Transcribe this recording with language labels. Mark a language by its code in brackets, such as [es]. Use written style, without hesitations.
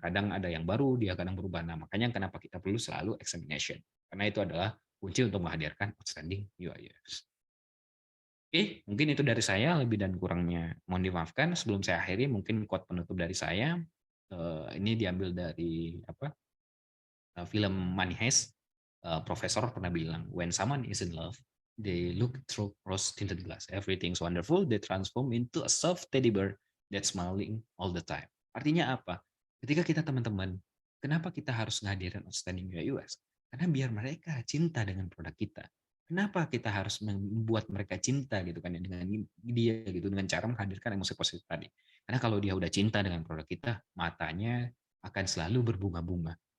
[id] Kadang ada yang baru, dia kadang berubah. Nah, makanya kenapa kita perlu selalu examination. Karena itu adalah kunci untuk menghadirkan outstanding UI UX. Oke, mungkin itu dari saya, lebih dan kurangnya mohon dimaafkan. Sebelum saya akhiri, mungkin quote penutup dari saya. Ini diambil dari film Money Heist. Profesor pernah bilang, [en] when someone is in love, they look through rose-tinted glass. Everything's wonderful, they transform into a soft teddy bear that's smiling all the time. [id] Artinya apa? Ketika kita teman-teman, kenapa kita harus ngadirin outstanding UI UX? Karena biar mereka cinta dengan produk kita. Kenapa kita harus membuat mereka cinta gitu kan ya, dengan dia gitu, dengan cara menghadirkan emosi positif tadi. Karena kalau dia udah cinta dengan produk kita, matanya akan selalu berbunga-bunga.